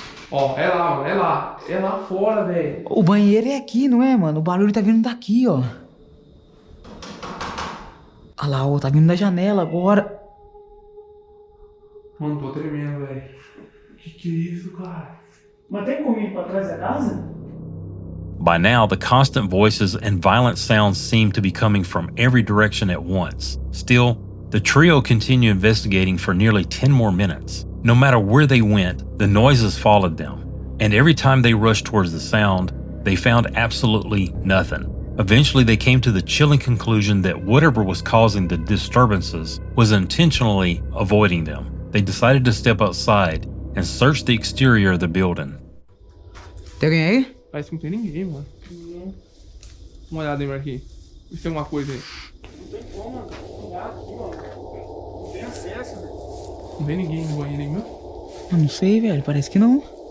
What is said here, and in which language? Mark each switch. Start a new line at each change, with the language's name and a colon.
Portuguese: Ó, é lá, mano. É lá fora, velho. O banheiro é aqui, não é, mano? O barulho tá vindo daqui, ó. Olha lá, ó, tá vindo da janela agora. Mano, tô tremendo, velho. Que é isso, cara? Mas tem como ir pra trás da casa?
English: By now, the constant voices and violent sounds seemed to be coming from every direction at once. Still, the trio continued investigating for nearly 10 more minutes. No matter where they went, the noises followed them, and every time they rushed towards the sound, they found absolutely nothing. Eventually, they came to the chilling conclusion that whatever was causing the disturbances was intentionally avoiding them. They decided to step outside and search the exterior of the building.
Portuguese: Tem alguém aí? Parece que não tem ninguém, mano. Uma olhada aí, Marquinhos. Vê se tem alguma coisa aí. Não tem como, mano. Tem gato aqui, mano. Não tem acesso, velho. Não vem ninguém no banheiro aí, meu? Eu não sei, velho. Parece que não.